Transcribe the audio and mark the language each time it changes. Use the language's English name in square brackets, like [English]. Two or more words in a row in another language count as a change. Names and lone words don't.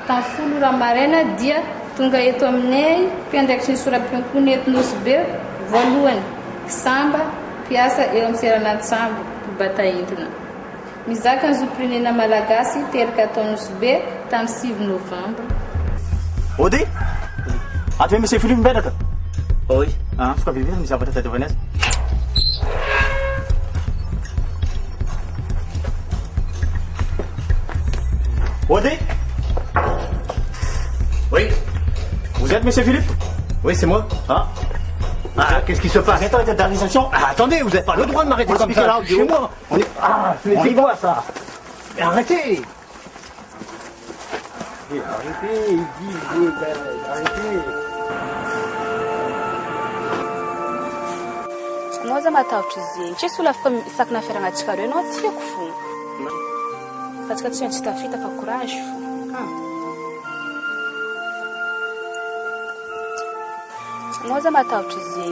[Malagasy] tamin'ny folo raha maraina dia tonga eto aminay mpiandraikitry ny soram-piankoana eto nosy be voalohany samba mpiasa eo amin'ny seranatsambo bataentina mizaka ny zom-pirenena malagasy teraka atao nosy be tamin'ny 6 novambra. Ody aty hoe misy Philippe mipetraka Oi. Soka vivy misy zavatra tadiavany azy. Ody. [French] Oui, Vous êtes monsieur Philippe? oui, c'est moi. Qu'est-ce qui se passe? Arrêtez la terrorisation. Attendez, vous n'avez pas le droit de m'arrêter comme ça. Là, Chez moi. On est... on y voit ça. Mais arrêtez. Arrêtez, il dit, arrêtez. [Malagasy] Anao za matahotra izy eny. Tsy misy olona afaka isaky nafiaragnantsika reo anao tiako fo. Fatsika tsy maintsy tafita fa courage fo. Anao za matahotra izy eny.